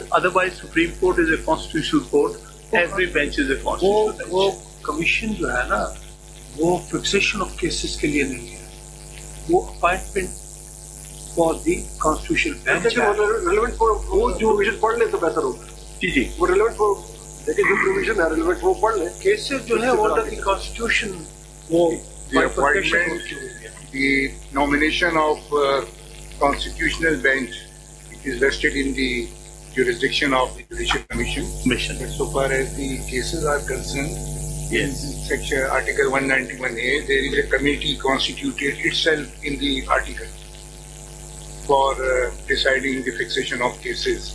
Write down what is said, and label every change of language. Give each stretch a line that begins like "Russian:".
English: Otherwise, Supreme Court is a constitutional court. Every bench is a constitutional bench.
Urdu: وہ commission جو ہے نا وہ فکسیشن آف کیسز کے لیے نہیں ہے، وہ appointment for the constitution bench ہے. ریلیونٹ وہ جو پروویژن پڑھ لیں تو بہتر ہوگا. جی وہ ریلیونٹ وہ لیکن جو پروویژن ہے ریلیونٹ وہ پڑھ لیں. کیسز جو ہے انڈر دی کانسٹیٹیوشن وہ
English: The appointment, the nomination of constitutional bench, it is vested in the jurisdiction of the Judicial Commission. mission. But so far as the cases are concerned, Yes. in section Article 191A, there is a committee constituted itself in the article for deciding the fixation of cases.